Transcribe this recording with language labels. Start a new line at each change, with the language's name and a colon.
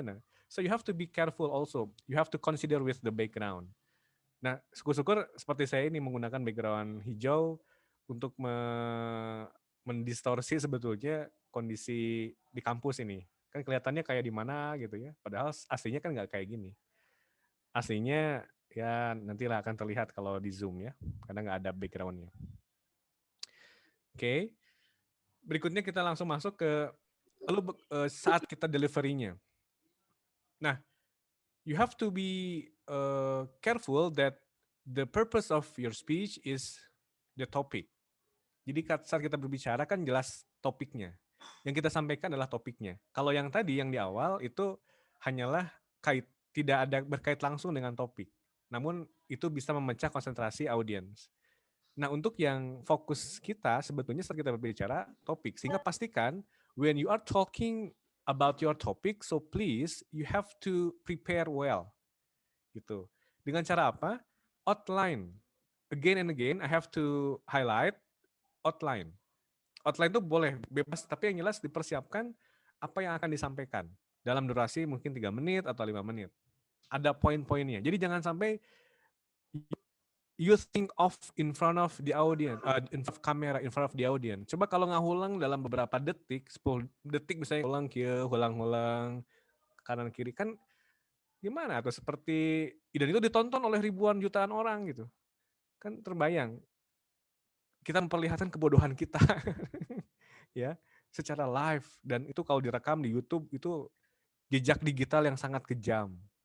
English: Nah, so you have to be careful also. You have to consider with the background.
Indonesian: Nah, syukur-syukur seperti saya ini menggunakan background hijau untuk mendistorsi sebetulnya kondisi di kampus ini. Kan kelihatannya kayak di mana gitu ya. Padahal aslinya kan nggak kayak gini. Aslinya ya nantilah akan terlihat kalau di Zoom ya, karena nggak ada backgroundnya. Oke, berikutnya kita langsung masuk ke lalu saat kita delivery-nya.
English: Nah, you have to be careful that the purpose of your speech is the topic.
Indonesian: Jadi saat kita berbicara kan jelas topiknya. Yang kita sampaikan adalah topiknya. Kalau yang tadi yang di awal itu hanyalah tidak ada berkait langsung dengan topik. Namun itu bisa memecah konsentrasi audiens. Nah, untuk yang fokus kita sebetulnya saat kita berbicara topik, sehingga pastikan
English: when you are talking about your topic, so please you have to prepare well
Indonesian: gitu. Dengan cara apa? Outline.
English: Again and again I have to highlight outline.
Indonesian: Outline itu boleh bebas, tapi yang jelas dipersiapkan apa yang akan disampaikan dalam durasi mungkin 3 menit atau 5 menit. Ada poin-poinnya. Jadi jangan sampai
English: you think of in front of the audience, in front of camera, in front of the audience.
Indonesian: Coba kalau ngahulang dalam beberapa detik, 10 detik misalnya ulang kia, ulang-ulang kanan kiri kan gimana tuh, seperti dan itu ditonton oleh ribuan jutaan orang gitu. Kan terbayang kita memperlihatkan kebodohan kita ya secara live, dan itu kalau direkam di YouTube itu jejak digital yang sangat kejam.